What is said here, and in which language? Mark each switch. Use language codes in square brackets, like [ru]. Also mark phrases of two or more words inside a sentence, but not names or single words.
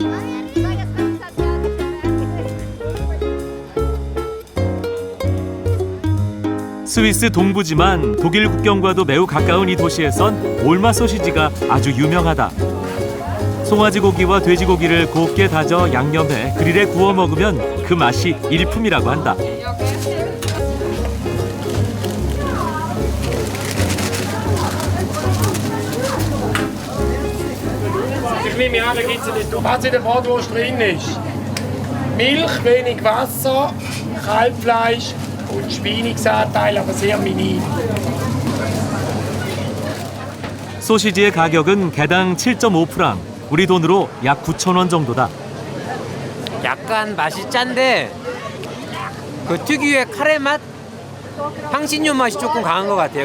[ko] 스위스 동부지만 독일 국경과도 매우 가까운 이 도시에선 올마 소시지가 아주 유명하다. 송아지 고기와 돼지고기를 곱게 다져 양념해 그릴에 구워 먹으면 그 맛이 일품이라고 한다. [de] Ich nehme an, da gibt es nicht. Was in der Bratwurst drin ist: Milch, wenig Wasser, Kalbfleisch und Schweinigsanteil, aber sehr minim. [ko] 소시지의 가격은 개당 7.5프랑, 우리 돈으로 약 9,000원 정도다. 약간 맛이 짠데 그 특유의 카레 맛, 향신료 맛이 조금 강한 것 같아요.